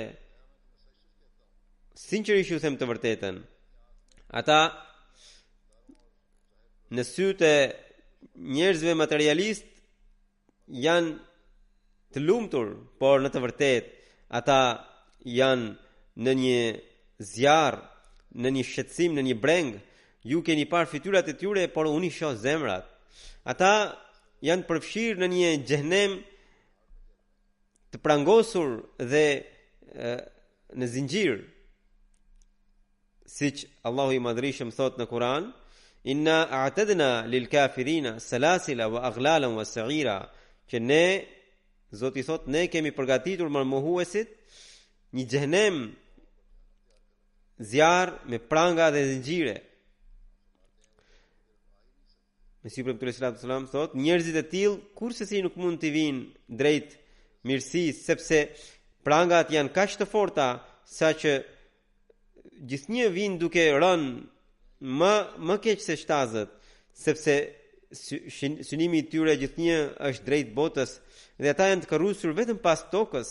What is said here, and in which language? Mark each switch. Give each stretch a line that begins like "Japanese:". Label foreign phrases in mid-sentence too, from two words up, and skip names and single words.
Albanian: Sinqerisht ju them të vërtetën, ata në sytë e njerëzve materialist janë të lumtur, por në të vërtetë ata janë në një zjarr, në një shqetësim, në një breng, ju keni parë fytyrat e tyre, por unë i shoh zemrat. Ata janë përfshirë në një xhenem të prangosur dhe në zinxhir. Siç Allahu i Madhrishëm thot në Kur'an,
Arabic: إنا أعتدنا للكافرين سلاسل وأغلالا وسعيرا,
Albanian: që ne, Zoti thot, ne kemi përgatitur për mohuesit një xhenem, zjarr me pranga dhe zinxhire. Mesiu premtues
Arabic: صلى الله عليه وسلم
Albanian: thot, njerëzit e tillë kurse si nuk mund të vinë drejt mirësisë, sepse prangat janë kaq të forta saqë gjithnjë vin duke rënë më keq se shtazët, sepse synimi i tyre gjithnjë është drejt botës dhe ata janë të karrusur vetëm pas tokës.